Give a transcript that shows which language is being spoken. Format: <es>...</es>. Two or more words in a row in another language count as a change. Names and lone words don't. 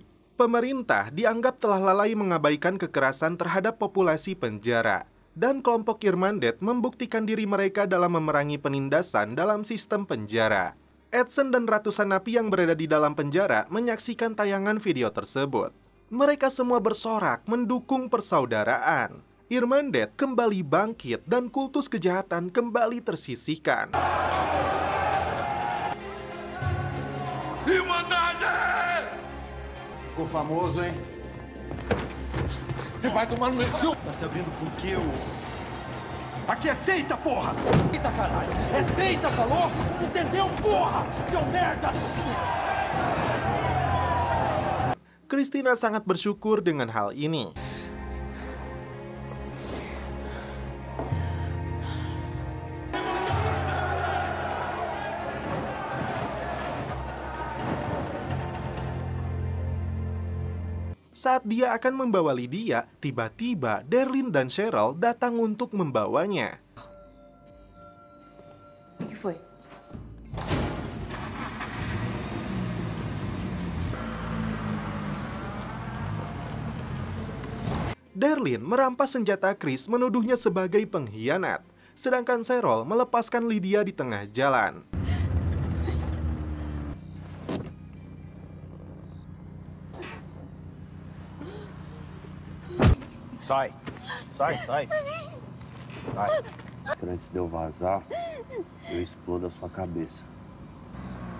<id>Pemerintah dianggap telah lalai mengabaikan kekerasan terhadap populasi penjara, dan kelompok Irmandet membuktikan diri mereka dalam memerangi penindasan dalam sistem penjara. Edson dan ratusan napi yang berada di dalam penjara menyaksikan tayangan video tersebut. Mereka semua bersorak mendukung persaudaraan. Irmandet kembali bangkit dan kultus kejahatan kembali tersisihkan.</id> <pt>Irmandade! Ficou famoso, hein? Você vai tomar no meu cu! Tá sabendo por quê, ô? Aqui é seita, porra! Seita, caralho! É seita, falou? Entendeu, porra? Seu merda!</pt> <id>Christina sangat bersyukur dengan hal ini. Saat dia akan membawa Lydia, tiba-tiba Darlene dan Cheryl datang untuk membawanya.</id> <pt>O que foi?</pt> <id>Darlene merampas senjata Chris menuduhnya sebagai pengkhianat, sedangkan Cheryl melepaskan Lydia di tengah jalan.</id> <pt>Sai. Sai. Sai. Antes de eu vazar, eu explodo a sua cabeça.</pt>